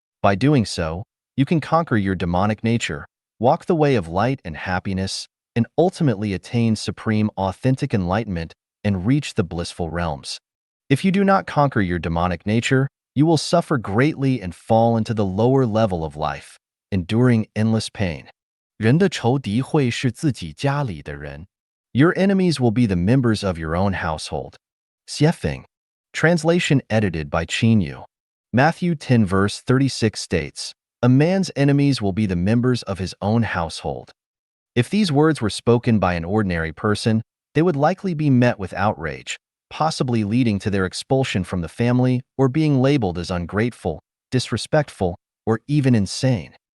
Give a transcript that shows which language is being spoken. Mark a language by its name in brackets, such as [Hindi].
[English] By doing so, you can conquer your demonic nature, walk the way of light and happiness, and ultimately attain supreme authentic enlightenment and reach the blissful realms. If you do not conquer your demonic nature, you will suffer greatly and fall into the lower level of life, enduring endless pain. [Chinese] 人的仇敌会是自己家里的人. [English] Your enemies will be the members of your own household. Xiefeng. Translation edited by Qin Yu. Matthew 10 verse 36 states, "A man's enemies will be the members of his own household." If these words were spoken by an ordinary person, they would likely be met with outrage, possibly leading to their expulsion from the family or being labeled as ungrateful, disrespectful, or even insane.